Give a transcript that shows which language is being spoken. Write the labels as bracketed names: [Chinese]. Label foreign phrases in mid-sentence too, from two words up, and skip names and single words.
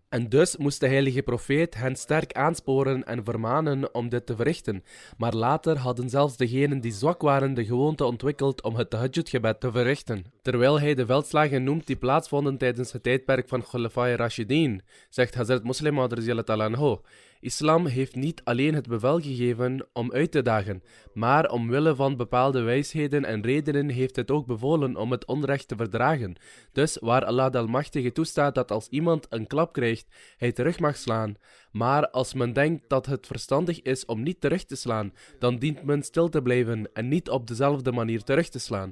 [Dutch] En dus moest de heilige profeet hen sterk aansporen en vermanen om dit te verrichten. Maar later hadden zelfs degenen die zwak waren de gewoonte ontwikkeld om het tahajjud-gebed te verrichten. Terwijl hij de veldslagen noemt die plaatsvonden tijdens het tijdperk van Khulafa'i Rashidin, zegt Hazrat Muslih Maud [Arabic] رضي الله تعالى عنه: [Dutch] Islam heeft niet alleen het bevel gegeven om uit te dagen, maar omwille van bepaalde wijsheden en redenen heeft het ook bevolen om het onrecht te verdragen. Dus waar Allah de Almachtige toestaat dat als iemand een klap krijgt, hij terug mag slaan. Maar als men denkt dat het verstandig is om niet terug te slaan, dan dient men stil te blijven en niet op dezelfde manier terug te slaan.